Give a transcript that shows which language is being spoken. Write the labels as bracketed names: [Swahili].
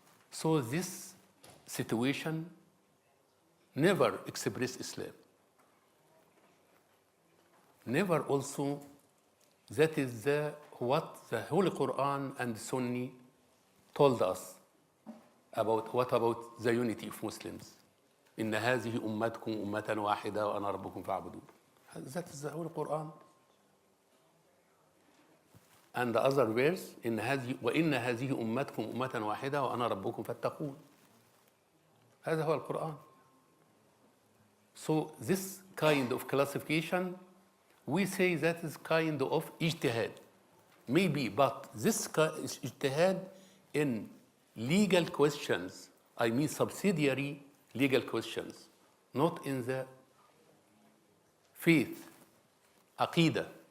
[English] So this situation never expressed Islam. Never also, that is what the Holy Quran and Sunni told us about the unity of Muslims. [Arabic] إن هذه أمتكم أمة واحدة وأنا ربكم فاعبدون. [English] That is the Holy Quran. And the other verse, [Arabic] وإن هذه أمتكم أمة واحدة وأنا ربكم فاتقون. هذا هو القرآن. [English] So this kind of classification, we say that is kind of ijtihad. Maybe, but this ijtihad in legal questions, I mean subsidiary legal questions, not in the faith, aqidah.